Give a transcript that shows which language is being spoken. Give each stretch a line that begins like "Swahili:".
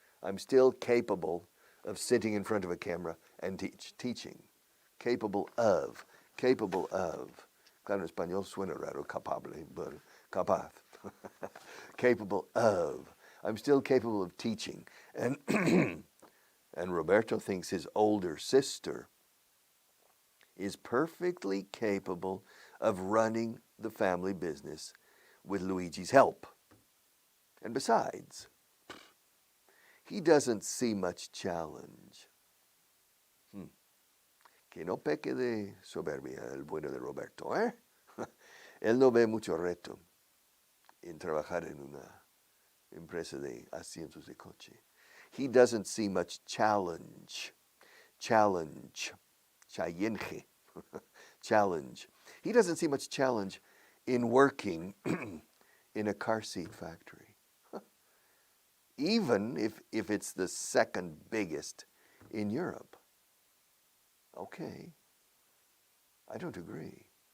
English: I'm still capable of sitting in front of a camera and teaching. Capable of.
Spanish: Claro, en español suena raro, capable, but capaz.
English: Capable of. I'm still capable of teaching. And and Roberto thinks his older sister is perfectly capable of running the family business with Luigi's help. And besides, he doesn't see much challenge.
Spanish: Que no peque de soberbia el bueno de Roberto, ¿eh? Él no ve mucho reto en trabajar en una empresa de asientos de coche.
English: He doesn't see much challenge. Challenge. Challenge. He doesn't see much challenge in working in a car seat factory. Even if it's the second biggest in Europe. Okay. I don't agree.